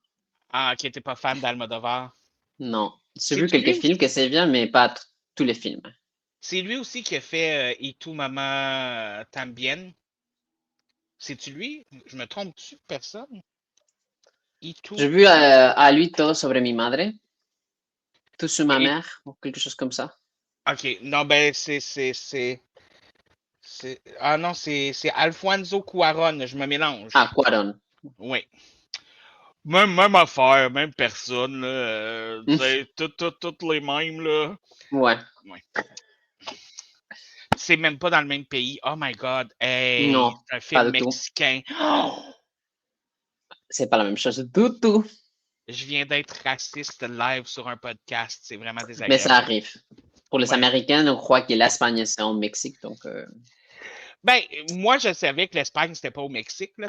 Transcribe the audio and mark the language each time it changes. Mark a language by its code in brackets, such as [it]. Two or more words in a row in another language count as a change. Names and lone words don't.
[fr] qui était pas fan d'Almodovar. Non. J'ai vu C'est quelques lui films que aussi, c'est bien, mais pas tous les films. c'est lui aussi qui a fait Y tu Mama Tambien. C'est-tu lui? Je me trompe-tu de personne? Itu. J'ai vu à lui todo sobre mi madre, tout sur ma Et- mère, ou quelque chose comme ça. OK. Non, ben, ah non, c'est Alfonso Cuarón. Je me Ah, mélange. Cuarón. Oui. Même affaire, même personne, là. C'est toutes les mêmes, là. Ouais, Ouais. C'est même pas dans le même pays. [en] Oh my God. [fr] Hey, non, c'est un pas film du tout. mexicain. Oh! C'est pas la même chose du tout. Je viens d'être raciste live sur un podcast. C'est vraiment Mais ça désagréable. arrive. Pour les Ouais. Américains, on croit que l'Espagne, c'est en Mexique, donc... Ben, moi, je savais que l'Espagne, c'était pas au Mexique, là.